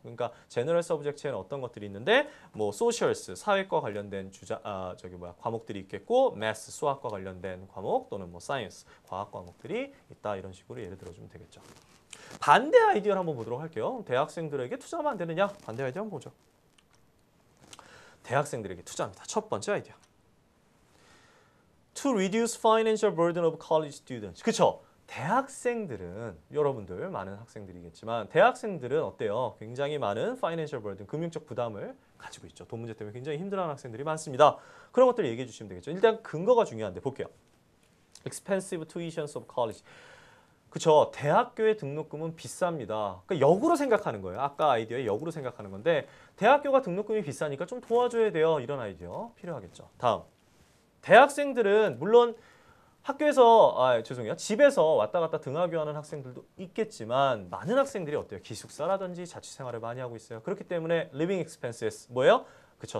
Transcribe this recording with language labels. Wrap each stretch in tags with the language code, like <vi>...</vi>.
<ko>그러니까 제너럴 서브젝트에는 어떤 것들이 있는데 뭐 소셜스, 사회과 관련된 과목들이 있겠고 매스, 수학과 관련된 과목 또는 뭐 사이언스, 과학 과목들이 있다. 이런 식으로 예를 들어주면 되겠죠. 반대 아이디어를 한번 보도록 할게요. 대학생들에게 투자하면 안 되느냐? 반대 아이디어 한번 보죠. 대학생들에게 투자합니다. 첫 번째 아이디어.</ko> <en>To reduce financial burden of college students.</en> <ko>그렇죠? 대학생들은 여러분들 많은 학생들이겠지만 대학생들은 어때요? 굉장히 많은 financial burden, 금융적 부담을 가지고 있죠. 돈 문제 때문에 굉장히 힘들어하는 학생들이 많습니다. 그런 것들을 얘기해 주시면 되겠죠. 일단 근거가 중요한데 볼게요.</ko> <en>Expensive tuitions of college.</en> <ko>그렇죠. 대학교의 등록금은 비쌉니다. 그러니까 역으로 생각하는 거예요. 아까 아이디어의 역으로 생각하는 건데 대학교가 등록금이 비싸니까 좀 도와줘야 돼요. 이런 아이디어 필요하겠죠. 다음. 대학생들은 물론 학교에서 집에서 왔다 갔다 등하교하는 학생들도 있겠지만 많은 학생들이 어때요? 기숙사라든지 자취생활을 많이 하고 있어요. 그렇기 때문에 living expenses 뭐예요? 그쵸.</ko>